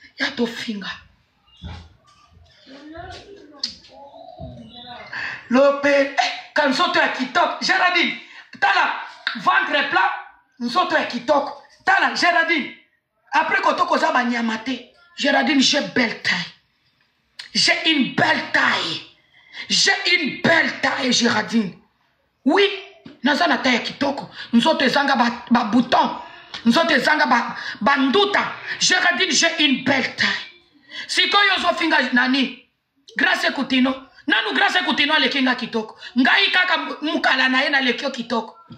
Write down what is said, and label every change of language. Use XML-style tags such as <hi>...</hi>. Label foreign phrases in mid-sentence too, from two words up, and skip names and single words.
<ln>Ya to finga. Lope, eh, kanzoto ya kitoko. Gerardine, tala,</ln> <fr>ventre plat,</fr> <ln>nzoto ya kitoko. Tala, Gerardine, après koto koza ba nyama te. Gerardine,</ln> <fr>j'ai belle taille. J'ai une belle taille. J'ai une belle taille, Gerardine. Oui,</fr> <ln>naza na taille ya kitoko. Nzoto ezanga ba, ba bouton. Nzoto ezanga ba, ba nduta.</ln> <fr>Gerardine, j'ai une belle taille.</fr> <ln>Sikoyo ozofinga nani? Grace Kutino. Nanu Grace Kutino aleki nga kitoko. Ngai kaka mu-, mukala na ye naleki yo kitoko.</ln>